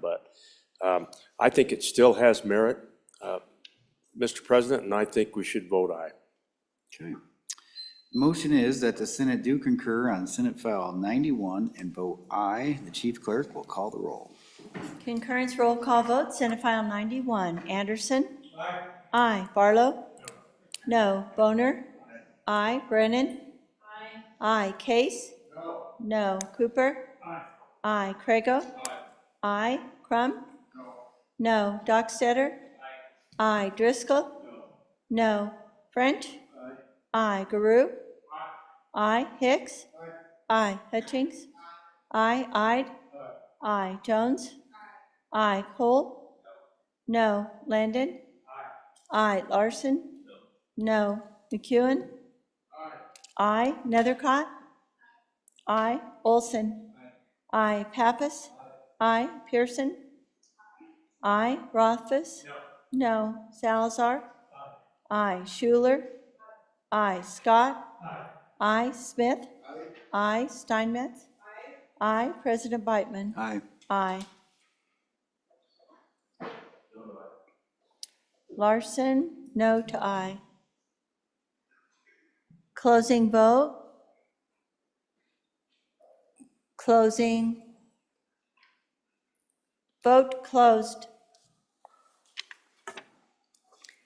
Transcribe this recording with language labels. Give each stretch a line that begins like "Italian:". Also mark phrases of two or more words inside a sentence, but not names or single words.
English: But I think it still has merit, Mr. President, and I think we should vote aye. Okay. Motion is that the Senate do concur on Senate File 91 and vote aye. The chief clerk will call the roll. Concurrence roll call vote, Senate File 91. Anderson? Aye. Aye. Barlow? No. Boner? Aye. Brennan? Aye. Aye. Case? No. No. Cooper? Aye. Aye. Crago? Aye. Aye. Crum? No. No. Dockstetter? Aye. Aye. Driscoll? No. No. French? Aye. Aye. Garou? Aye. Aye. Hicks? Aye. Aye. Hutchings? Aye. Ide? Aye. Aye. Jones? Aye. Cole? No. No. Landon? Aye. Aye. Larson? No. McEwen? Aye. Nethercott? Aye. Olson? Aye. Pappas? Aye. Pearson? Aye. Rothfuss? No. Salazar? Aye. Schuler? Aye. Scott? Aye. Smith? Aye. Steinmetz? Aye. President Beitman? Aye. Aye. Larson? No to aye. Closing vote. Closing. Vote closed.